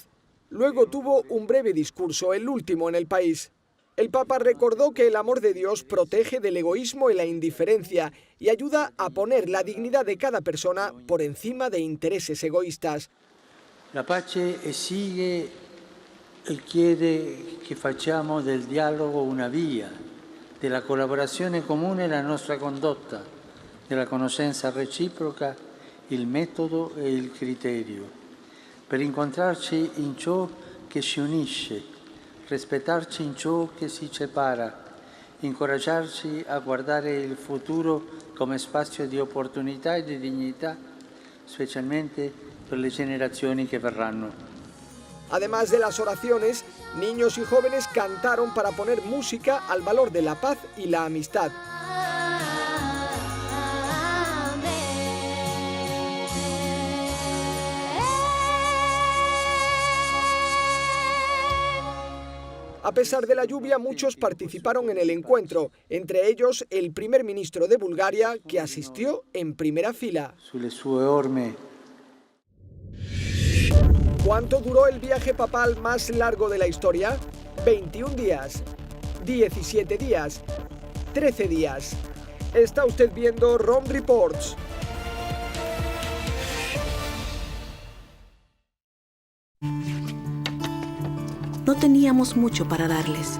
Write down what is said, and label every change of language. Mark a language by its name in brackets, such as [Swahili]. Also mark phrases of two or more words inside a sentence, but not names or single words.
[Spanish] Luego tuvo un breve discurso, el último en el país. El Papa recordó que el amor de Dios protege del egoísmo y la indiferencia y ayuda a poner la dignidad de cada persona por encima de intereses egoístas. [Italian] La pace esige e chiede che facciamo del dialogo una via, della collaborazione comune la nostra condotta, della conoscenza reciproca il metodo e il criterio, per incontrarci in ciò che ci unisce, rispettarci in ciò che si separa incoraggiarci a guardare il futuro come spazio di opportunità e di dignità, specialmente per le generazioni che verranno. [Spanish] Además de las oraciones, niños y jóvenes cantaron para poner música al valor de la paz y la amistad. A pesar de la lluvia, muchos participaron en el encuentro, entre ellos el primer ministro de Bulgaria, que asistió en primera fila. [Italian] Sulle sue orme. [Spanish] ¿Cuánto duró el viaje papal más largo de la historia? 21 días, 17 días, 13 días. Está usted viendo Rome Reports. No teníamos mucho para darles.